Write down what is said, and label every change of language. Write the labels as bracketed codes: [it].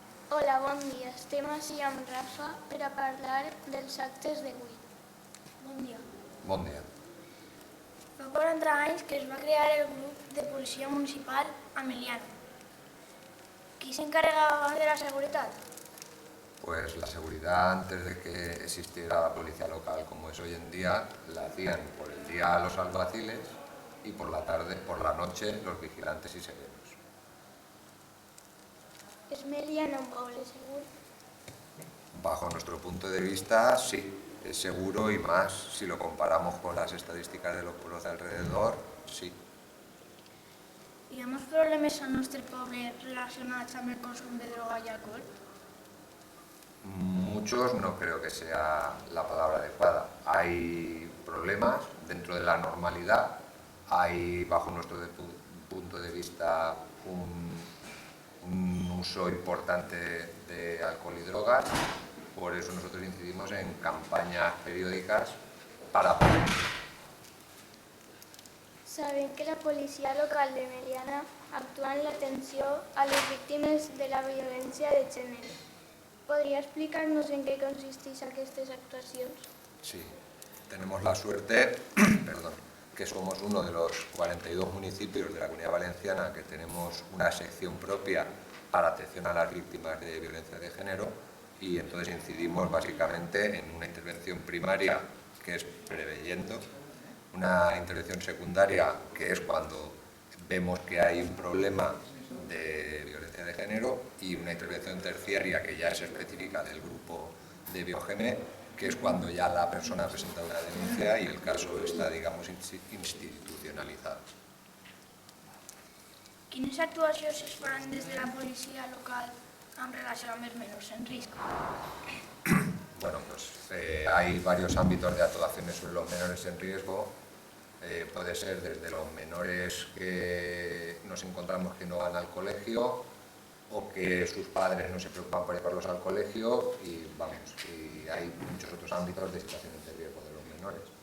[ca] Hola, bon dia. Estem així amb Rafa per a parlar dels actes d'avui. Bon dia. Bon dia. Fa 40 anys que es va crear el grup de policia municipal a Meliana. Qui s'encarregava de la seguretat? [es] Pues la seguridad, antes de que existiera la policía local como es hoy en día, la hacían por el día los alguaciles y por la tarde, por la noche, los vigilantes y serenos. ¿Es Meliana un pueblo seguro? Bajo nuestro punto de vista, sí, es seguro y más si lo comparamos con las estadísticas de los pueblos de alrededor, sí. [ca] Hi ha molts problemes al nostre poble relacionats amb el consum de droga i alcohol? [es] Muchos no creo que sea la palabra adecuada. Hay problemas dentro de la normalidad, hay bajo nuestro punto de vista un uso importante de alcohol y drogas, por eso nosotros incidimos en campañas periódicas para prevenir. [ca] Sabem que la policia local de Meliana actua en l'atenció a les víctimes de la violència de gènere. [es] ¿Podría explicarnos en qué consistís estas actuaciones? Sí, tenemos la suerte, que somos uno de los 42 municipios de la Comunidad Valenciana que tenemos una sección propia para atención a las víctimas de violencia de género y entonces incidimos básicamente en una intervención primaria que es preveyendo, una intervención secundaria que es cuando vemos que hay un problema de violencia de género y una intervención terciaria que ya es específica del grupo de Biogeme, que es cuando ya la persona ha presentado una denuncia y el caso está, digamos, institucionalizado. [ca] Quines actuacions es fan des de la policia local en relació amb els menors en risc? [es] Bueno, pues hay varios ámbitos de actuaciones sobre los menores en riesgo. Puede ser desde los menores que nos encontramos que no van al colegio o que sus padres no se preocupan por llevarlos al colegio y hay muchos otros ámbitos de situaciones de riesgo de los menores.